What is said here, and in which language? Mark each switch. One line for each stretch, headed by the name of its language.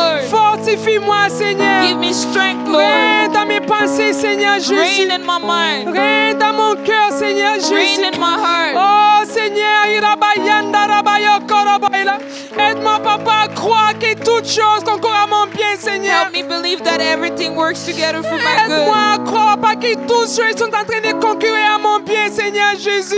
French: Fortifie-moi, Seigneur. Règne dans mes pensées, Seigneur Jésus. Règne dans mon cœur, Seigneur Jésus. Oh Seigneur, aide-moi, papa, à croire que toutes choses concourent à mon bien, Seigneur.
English: Help me believe that everything works together for my
French: Aide-moi
English: good.
French: à croire, pas que toutes choses sont en train de concourir à mon bien, Seigneur Jésus.